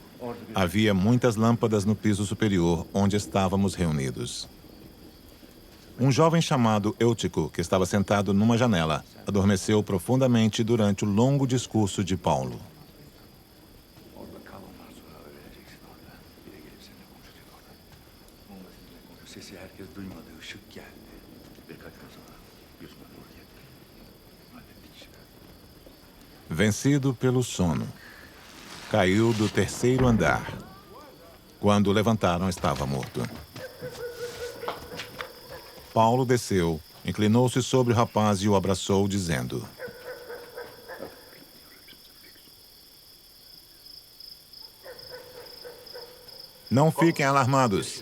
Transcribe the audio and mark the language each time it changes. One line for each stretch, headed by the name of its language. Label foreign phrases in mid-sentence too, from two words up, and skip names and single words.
Portuguese: Havia muitas lâmpadas no piso superior onde estávamos reunidos. Um jovem chamado Eutico, que estava sentado numa janela, adormeceu profundamente durante o longo discurso de Paulo.
Turkish: Orada kal, ondan sonra haber vereceksin orada. Bir de gelip seninle konuşacak orada. Onunla seninle konuşuyor. Sesi herkes duymadı. Işık geldi. Birkaç gün sonra yüzüme doğru geldi. Hallettik işi.
Portuguese: Vencido pelo sono, caiu do terceiro andar. Quando levantaram, estava morto. Paulo desceu, inclinou-se sobre o rapaz e o abraçou, dizendo: Não fiquem alarmados.